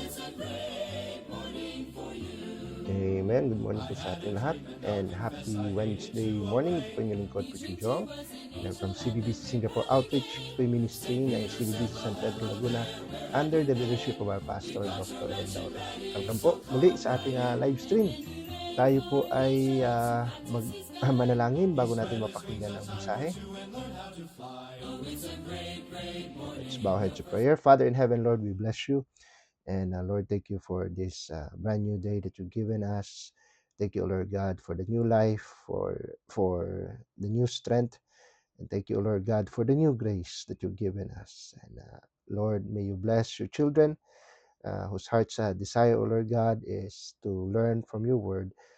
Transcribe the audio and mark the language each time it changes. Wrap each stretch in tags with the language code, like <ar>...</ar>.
<en>It's a great morning for you. Amen. Good morning</en> <tl>po sa ating lahat</tl> <en>and happy Wednesday morning.</en> <tl>Ito po yung lingkod po si Jong.</tl> <en>And I'm from CBBC Singapore Outreach Ministry ng CBBC San Pedro Laguna under the leadership of our pastor, Dr.</en> <tl>Ed Laurel. Welcome po muli sa ating live stream. Tayo po ay manalangin bago natin mapakinggan ang mensahe.</tl> <en>Let's bow heads to prayer. Father in heaven, Lord, we bless you. And Lord, thank you for this brand new day that you've given us. Thank you, Lord God, for the new life, for the new strength. And thank you, Lord God, for the new grace that you've given us. And Lord, may you bless your children whose hearts desire, O Lord God, is to learn from your word.</en>